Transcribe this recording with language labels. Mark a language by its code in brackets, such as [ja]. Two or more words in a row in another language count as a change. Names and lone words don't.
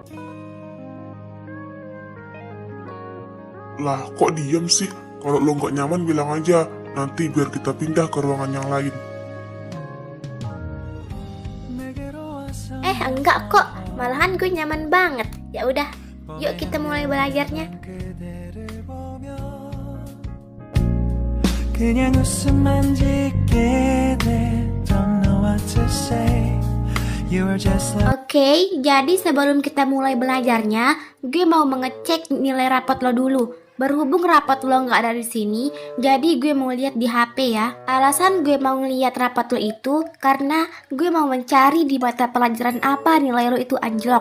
[id] Lah, kok diem sih? Kalau lo nggak nyaman bilang aja. Nanti biar kita pindah ke ruangan yang lain. Enggak kok, malahan gue nyaman banget. Ya udah, yuk kita mulai belajarnya. [ko] 그냥 웃음만 짓게 돼 [en] Don't know what to say You are just like [id] Oke, jadi sebelum kita mulai belajarnya, gue mau mengecek nilai rapot lo dulu. Berhubung rapot lo nggak ada di sini, jadi gue mau lihat di HP ya. Alasan gue mau ngeliat rapot lo itu karena gue mau mencari di mata pelajaran apa nilai lo itu anjlok.